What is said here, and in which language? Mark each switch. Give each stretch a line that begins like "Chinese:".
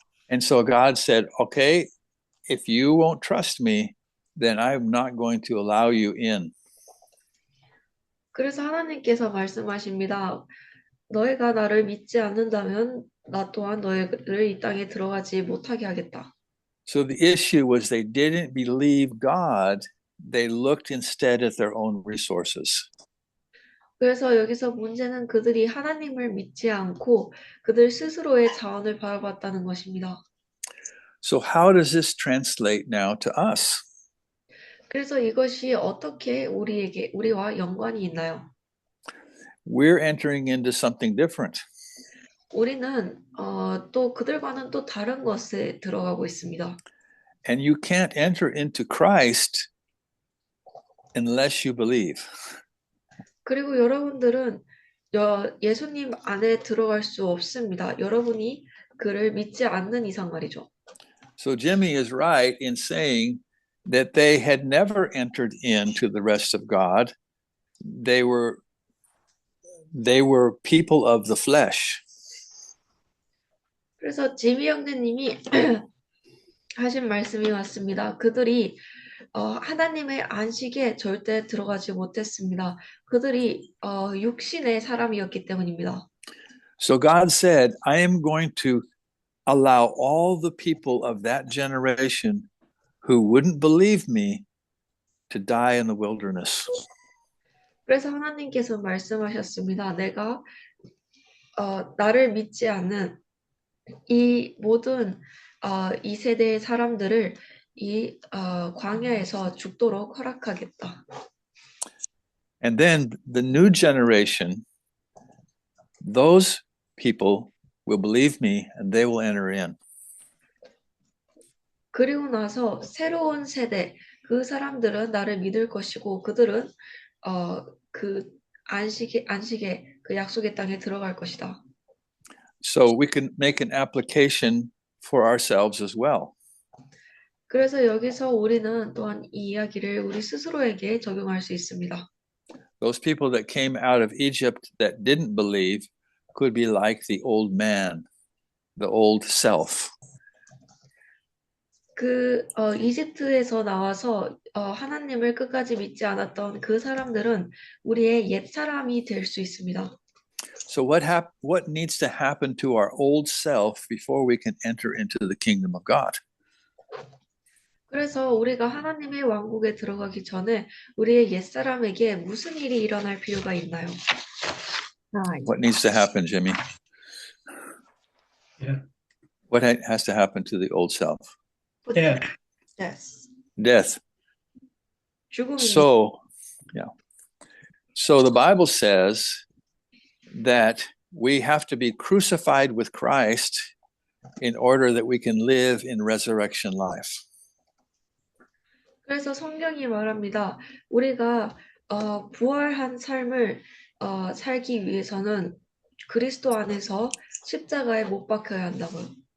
English: And so God said, okay, if you won't trust me, then I'm not going to allow you in.
Korean: 그래서 하나님께서 말씀하십니다. 너희가 나를 믿지 않는다면 나 또한 너희를 이 땅에 들어가지 못하게 하겠다.
English: So the issue was they didn't believe God. They looked instead at their own resources.
Korean: 그래서 여기서 문제는 그들이 하나님을 믿지 않고 그들 스스로의 자원을 바라봤다는 것입니다.
English: So how does this translate now to us?
Korean: 그래서 이것이 어떻게 우리와 연관이 있나요?
English: We're entering into something different.
Korean: 우리는 또 그들과는 또 다른 것에 들어가고 있습니다.
English: And you can't enter into Christ unless you believe.
Korean: 그리고 여러분들은 예수님 안에 들어갈 수 없습니다. 여러분이 그를 믿지 않는 이상 말이죠.
English: So Jimmy is right in saying that they had never entered into the rest of God. They were people of the flesh.
Korean: 그래서 지미 형제님이 하신 말씀이 맞습니다. 그들이 하나님의 안식에 절대 들어가지 못했습니다. 그들이 육신의 사람이었기 때문입니다.
English: So God said, I am going to allow all the people of that generation who wouldn't believe me to die in the wilderness.
Korean: 그래서 하나님께서 말씀하셨습니다. 내가 나를 믿지 않는 이 모든 이 세대의 사람들을 이 광야에서 죽도록 허락하겠다.
English: And then the new generation, those people will believe me and they will enter in.
Korean: 그리고 나서 새로운 세대 그 사람들은 나를 믿을 것이고 그들은 그 안식의 그 약속의 땅에 들어갈 것이다.
English: So we can make an application for ourselves as well.
Korean: 그래서 여기서 우리는 또한 이 이야기를 우리 스스로에게 적용할 수 있습니다.
English: Those people that came out of Egypt that didn't believe could be like the old man, the old self.
Korean: 이집트에서 나와서 하나님을 끝까지 믿지 않았던 그 사람들은 우리의 옛 사람이 될 수 있습니다.
English: So what needs to happen to our old self before we can enter into the kingdom of God?
Korean: 그래서 우리가 하나님의 왕국에 들어가기 전에 우리의 옛 사람에게 무슨 일이 일어날 필요가 있나요?
English: What needs to happen, Jimmy? Yeah. What has to happen to the old self? Yeah. Yes. Death.
Korean: 죽음입니다.
English: So the Bible says that we have to be crucified with Christ in order that we can live in resurrection life.
Korean: 그래서 성경이 말합니다. 우리가 부활한 삶을 살기 위해서는 그리스도 안에서 십자가에 못 박혀야 한다고요.